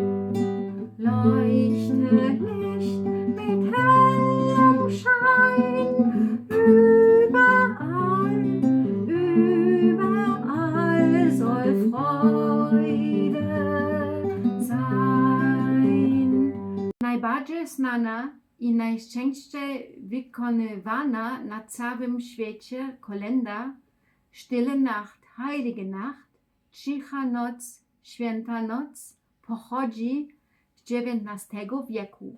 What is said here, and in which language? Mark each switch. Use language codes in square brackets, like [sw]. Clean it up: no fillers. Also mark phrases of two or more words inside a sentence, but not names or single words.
[de] Leuchte Licht mit hellem Schein, überall soll Freude sein. [pl] Najbardziej znana i najczęściej wykonywana na całym świecie kolęda Stille Nacht, Heilige Nacht, Cicha Noc, Święta Noc pochodzi z XIX wieku.